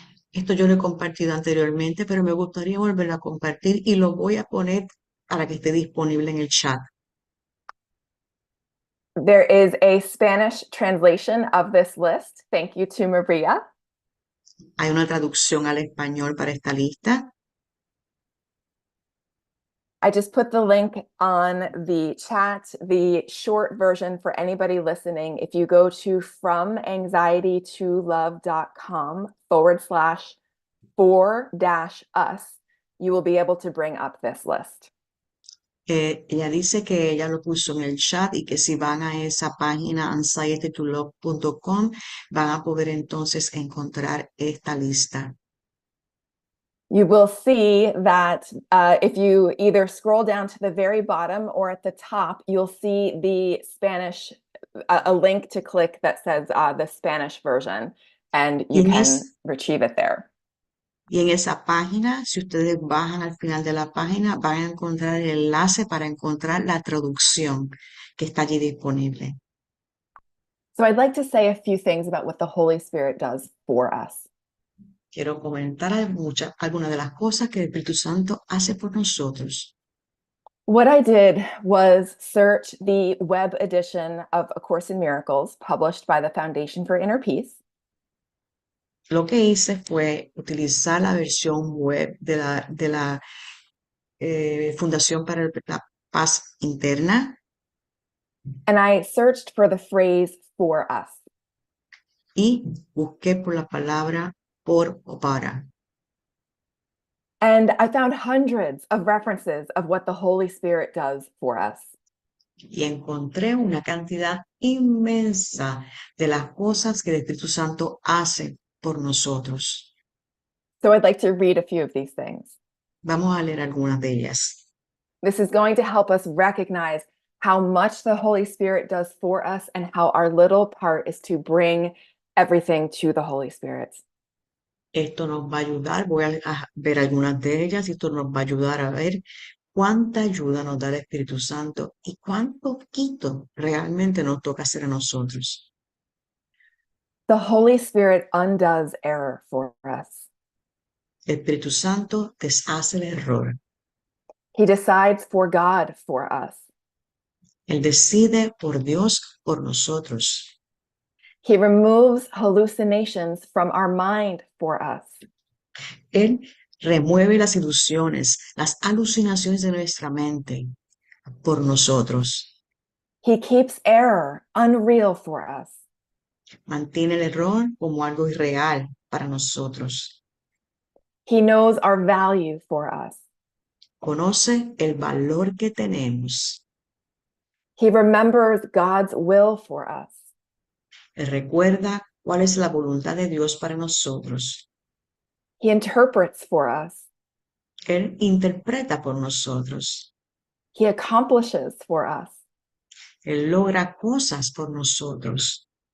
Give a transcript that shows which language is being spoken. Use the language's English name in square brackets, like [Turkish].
[Spanish] Esto yo lo he compartido anteriormente, pero me gustaría volverlo a compartir y lo voy a poner para que esté disponible en el chat. [English] There is a Spanish translation of this list. Thank you to Maria. [Spanish] Hay una traducción al español para esta lista. [English] I just put the link on the chat, the short version for anybody listening. If you go to FromAnxietyToLove.com/4-us, you will be able to bring up this list. [Spanish] Ella dice que ella lo puso en el chat y que si van a esa página anxietytolove.com van a poder entonces encontrar esta lista. [English] You will see that if you either scroll down to the very bottom or at the top, you'll see the Spanish, a link to click that says the Spanish version, and you can retrieve it there. [Spanish] Y en esa página, si ustedes bajan al final de la página, van a encontrar el enlace para encontrar la traducción que está allí disponible. [English] So I'd like to say a few things about what the Holy Spirit does for us. [Spanish] Quiero comentar algunas de las cosas que el Espíritu Santo hace por nosotros. [English] What I did was search the web edition of A Course in Miracles, published by the Foundation for Inner Peace. [Spanish] Lo que hice fue utilizar la versión web de la Fundación para la Paz Interna. [English] And I searched for the phrase "for us." [Spanish] Y busqué por la palabra por o para. [English] And I found hundreds of references of what the Holy Spirit does for us. [Spanish] Y encontré una cantidad inmensa de las cosas que el Espíritu Santo hace por nosotros. [English] So I'd like to read a few of these things. [Spanish] Vamos a leer algunas de ellas. [English] This is going to help us recognize how much the Holy Spirit does for us and how our little part is to bring everything to the Holy Spirit. [Spanish] Esto nos va a ayudar, voy a ver algunas de ellas y esto nos va a ayudar a ver cuánta ayuda nos da el Espíritu Santo y cuán poquito realmente nos toca hacer a nosotros. [English] The Holy Spirit undoes error for us. [Spanish] El Espíritu Santo deshace el error. [English] He decides for God for us. [Spanish] Él decide por Dios, por nosotros. [English] He removes hallucinations from our mind for us. [Spanish] Él remueve las ilusiones, las alucinaciones de nuestra mente por nosotros. [English] He keeps error unreal for us. [Spanish] Mantiene el error como algo irreal para nosotros. [English] He knows our value for us. [Spanish] Conoce el valor que tenemos. [English] He remembers God's will for us. [Spanish] Él recuerda cuál es la voluntad de Dios para nosotros. [English] He interprets for us. [Spanish] Él interpreta por nosotros. [English] He accomplishes for us. [Spanish] Él logra cosas por nosotros.